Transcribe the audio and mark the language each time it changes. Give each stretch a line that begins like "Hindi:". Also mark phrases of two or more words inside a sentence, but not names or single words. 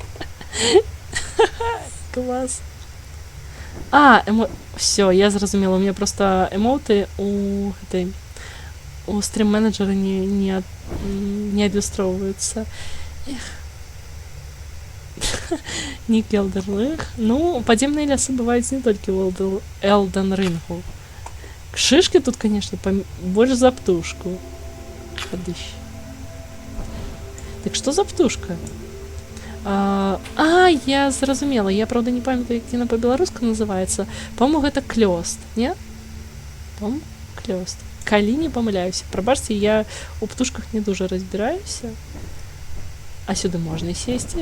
Belarusian: Клас. Всё, я зразумела.
Russian: У меня просто эмоўты у стрим-менеджера
Belarusian: не адлюстроўваюцца.
Russian: Нік Elden Ring.
Belarusian: Ну, падземныя лясы бываюць не толькі ў Elden Ringу.
Russian: Шишки тут, конечно, больше за птушку. Подыщ. Так что за птушка?
Belarusian: Я зразумела. Я, правда, не памятаю, як яна па-беларуску называецца. По-моему, гэта клёст, не? По-моему, клёст. Калі не памыляюся. Прабачце, я у птушках не дужа разбіраюся. А сюды можна сесці.